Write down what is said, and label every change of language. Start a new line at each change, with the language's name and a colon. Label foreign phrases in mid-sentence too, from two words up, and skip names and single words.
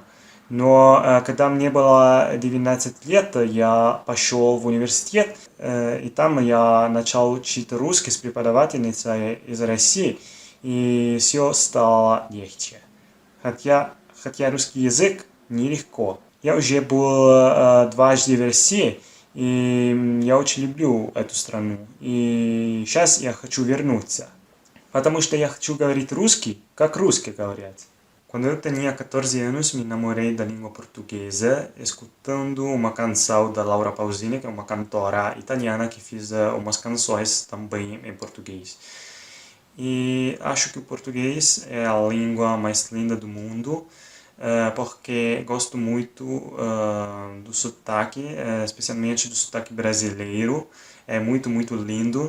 Russian: Но когда мне было 19 лет, я пошел в университет, и там я начал учить русский с преподавательницей из России, и все стало легче. Хотя русский язык нелегко. Я уже был дважды в России, и я очень люблю эту страну. И сейчас я хочу вернуться, потому что я хочу говорить русский, как русские говорят.
Portuguese: Quando eu tinha 14 anos, me namorei da língua portuguesa, escutando uma canção da Laura Pausini, que é uma cantora italiana que fez umas canções também em português. E acho que o português é a língua mais linda do mundo, porque gosto muito do sotaque, especialmente do sotaque brasileiro, é muito, muito lindo.